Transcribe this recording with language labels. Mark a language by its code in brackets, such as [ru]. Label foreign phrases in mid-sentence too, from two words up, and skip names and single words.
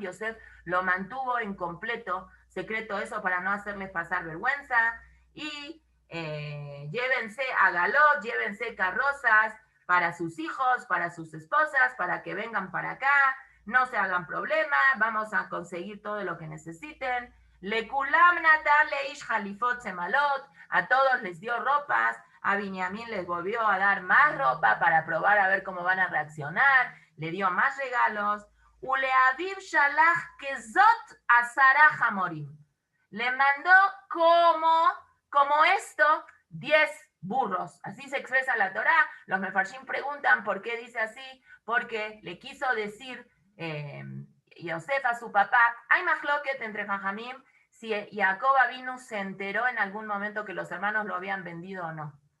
[es] Yosef lo mantuvo en completo secreto eso para no hacerles pasar vergüenza. Y llévense a Galot, llévense carrozas para sus hijos, para sus esposas, para que vengan para acá, no se hagan problema, vamos a conseguir todo lo que necesiten. [he] לכולם נתן לאיש חליפות שמלות, [es] a todos les dio ropas, a Binyamin les volvió a dar más ropa para probar a ver cómo van a reaccionar, le dio más regalos. [he] ולאביו שלח כזאת עשרה חמורים. [es] Le mandó como esto 10 burros. Así se expresa la Torá. Los mefarshim preguntan por qué dice así, porque le quiso decir Yosef a su papá. Hay mahloket entre Jajamim si Jacob Avinu se enteró en algún momento que los hermanos lo habían vendido o no.